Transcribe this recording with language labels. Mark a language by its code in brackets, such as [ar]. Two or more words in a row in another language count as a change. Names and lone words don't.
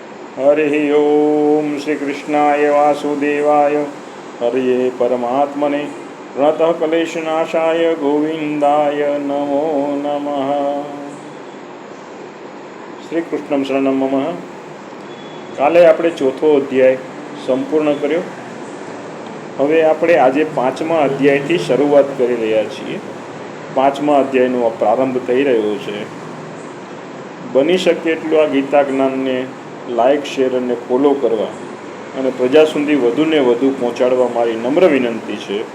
[sa] हरि ओम श्री कृष्णाय वासुदेवाय हरे परमात्मने प्रणतः क्लेशनाशाय गोविंदाय नमो नमः। श्री कृष्णं शरणं मम। [gu] काले આપણે ચોથો અધ્યાય સંપૂર્ણ કર્યો। હવે આપણે આજે પાંચમા અધ્યાયથી શરૂઆત કરી રહ્યા છીએ। પાંચમા અધ્યાયનો પ્રારંભ થઈ રહ્યો છે। બની શકે એટલું આ ગીતા જ્ઞાનને લાઇક, શેર અને ફોલો કરવા અને પ્રજા સુધી વધુને વધુ પહોંચાડવા મારી નમ્ર વિનંતી છે।